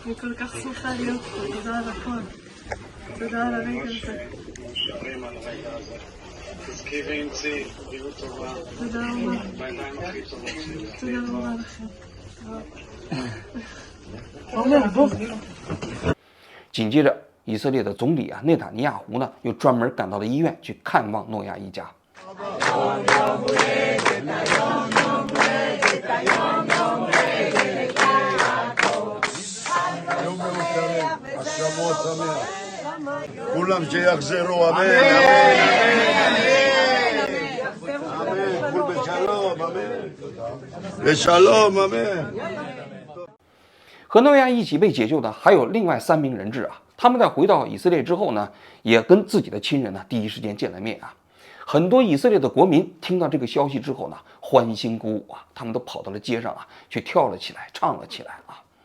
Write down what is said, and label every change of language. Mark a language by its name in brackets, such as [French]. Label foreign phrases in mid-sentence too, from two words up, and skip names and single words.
[Hebrew] אני כל כך שמחה להיות פה, תודה על הכל. תודה על הרגע הזה. מאושרים על הרגע הזה. תזכי ואמצי, בריאות טובה. תודה רבה. בעיניים הכי טובות שלי. תודה רבה לכם. עומר, בוא. [Chinese] 紧接着，以色列的总理啊内塔尼亚胡呢，又专门赶到了医院去看望诺亚一家。 [Hebrew] כולם שיחזרו, אמן. כול בשלום, אמן. בשלום, אמן. [Chinese] 和诺亚一起被解救的还有另外3名人质啊，他们在回到以色列之后呢，也跟自己的亲人呢第一时间见了面啊。很多以色列的国民听到这个消息之后呢，欢欣鼓舞啊，他们都跑到了街上啊，去跳了起来，唱了起来啊。